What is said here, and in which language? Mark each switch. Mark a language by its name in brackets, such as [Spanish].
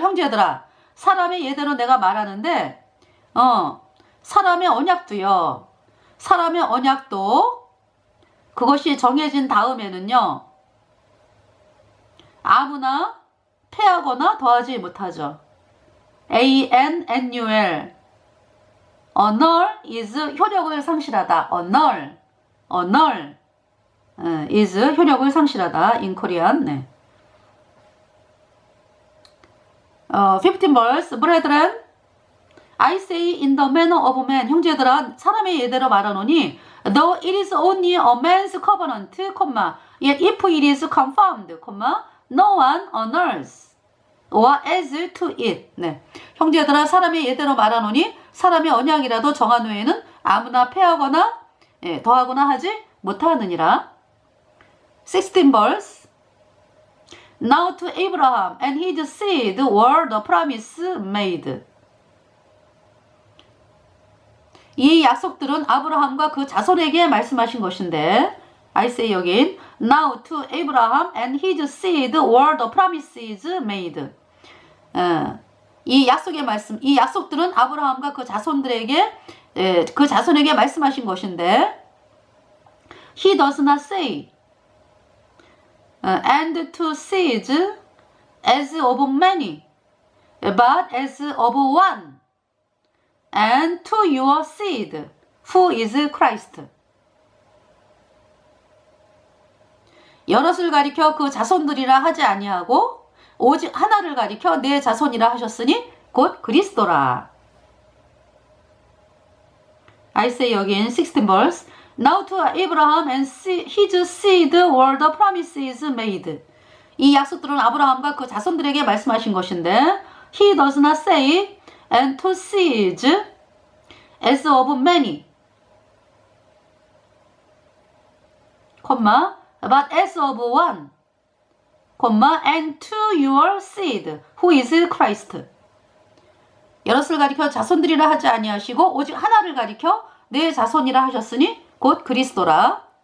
[Korean] 형제들아, 사람의 예대로 내가 말하는데, 사람의 언약도요. 사람의 언약도 그것이 정해진 다음에는요, 아무나 폐하거나 더하지 못하죠. [English] annul. annul is [Korean] 효력을 상실하다. annul is 효력을 상실하다. [English] in Korean. 네. 15 verse. Brethren, I say in the manner of man. [Korean] 형제들아, 사람의 예대로 말하노니, [English] though it is only a man's covenant, yet if it is confirmed, no one honors or adds to it. [Korean] 네. 형제들아, 사람의 예대로 말하노니 사람의 언약이라도 정한 후에는 아무나 폐하거나 더하거나 하지 못하느니라. [English] 16 verse. Now to Abraham and his seed were the promise made. [Korean] 이 약속들은 아브라함과 그 자손에게 말씀하신 것인데, [English] I say again, now to Abraham and his seed were the promises made. [Korean] 이 약속의 말씀, 이 약속들은 아브라함과 그 자손들에게, 그 자손에게 말씀하신 것인데, [English] he does not say, and to seeds as of many, but as of one, and to your seed, who is Christ. [Korean] 여럿을 가리켜 그 자손들이라 하지 아니하고 오직 하나를 가리켜 내 자손이라 하셨으니 곧 그리스도라. [English] I say again, 16 verse. Now to Abraham and his seed were the promises made. [Korean] 이 약속들은 아브라함과 그 자손들에게 말씀하신 것인데, [English] he does not say and to seeds as of many, but as of one, and to your seed, who is Christ. [Korean] 여럿을 가리켜 자손들이라 하지 아니하시고 오직 하나를 가리켜 내 자손이라 하셨으니 곧 그리스도라.